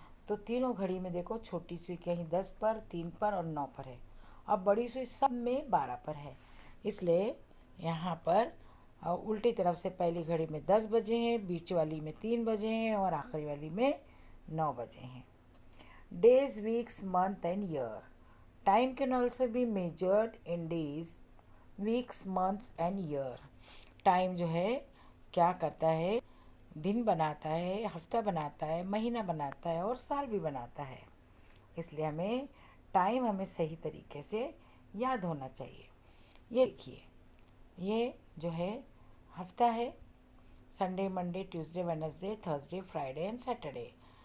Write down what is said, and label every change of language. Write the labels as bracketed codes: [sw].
[hi] तो तीनों घड़ी में देखो, छोटी सुई कहीं 10 पर, 3 पर और 9 पर है। अब बड़ी सुई सब में 12 पर है, इसलिए यहाँ पर उल्टी तरफ से पहली घड़ी में 10 बजे हैं, बीच वाली में 3 बजे हैं और आखिरी वाली में 9 बजे हैं। [en] Days, weeks, month and year. Time can also be measured in days, weeks, months and year. [hi] Time जो है क्या करता है? दिन बनाता है, हफ्ता बनाता है, महीना बनाता है और साल भी बनाता है। इसलिए हमें टाइम हमें सही तरीके से याद होना चाहिए। ये देखिए, ये जो है हफ्ता है, Sunday, Monday, Tuesday, Wednesday, Thursday, Friday and Saturday.